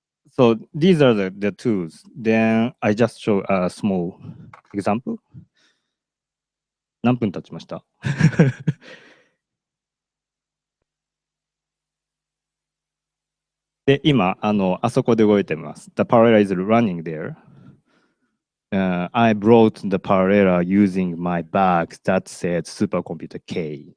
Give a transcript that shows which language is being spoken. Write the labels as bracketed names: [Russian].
[English] So these are the tools. Then I just show a small example. [Japanese] 何分経ちましたで、今、あそこで動いてます。 [English] The Parallella is running there. I brought the Parallella using my bag that said supercomputer K.